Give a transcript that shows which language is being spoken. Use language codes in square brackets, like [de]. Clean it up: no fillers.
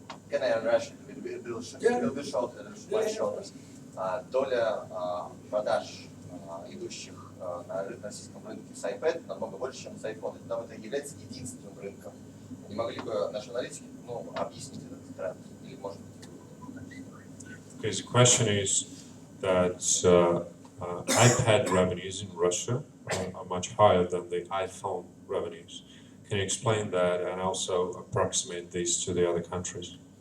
[en] Can I in Russian? Will be short, quite short. [ru] Доля продаж, идущих на российском рынке с iPad намного больше, чем с iPhone. Там это является единственным рынком. Не могли бы наши аналитики объяснить этот тренд? Или может быть? [en] Okay, the question is that iPad revenues in Russia are much higher than the iPhone revenues. Can you explain that and also approximate these to the other countries?